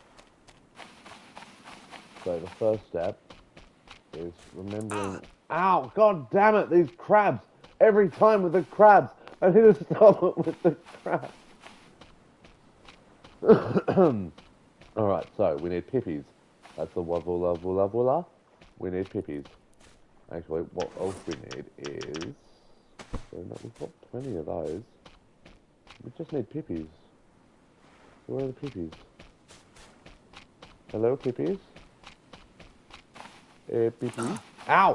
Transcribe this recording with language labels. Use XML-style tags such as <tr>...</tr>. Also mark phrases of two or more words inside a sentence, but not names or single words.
<en>So the first step is remembering... Ow! God damn it! These crabs! Every time with the crabs! I need to stop it with the crabs! Alright, so we need pippies. That's the wavula vula vula. We need pippies. Actually, what else we need is... So we've got plenty of those. We just need pippies. So where are the pippies? Hello, pippies? Pippies? Ow!</en>